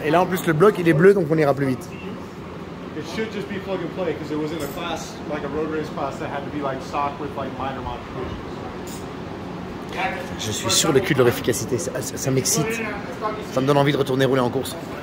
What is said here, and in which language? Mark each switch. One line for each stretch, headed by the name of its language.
French: Et là, en plus, le bloc, il est bleu, donc on ira plus vite.
English: It should just be plug and play because it was in a class, like a road race class, that had to be like stock with like minor modifications.
French: Je suis sur le cul de leur efficacité, ça m'excite. Ça me donne envie de retourner rouler en course.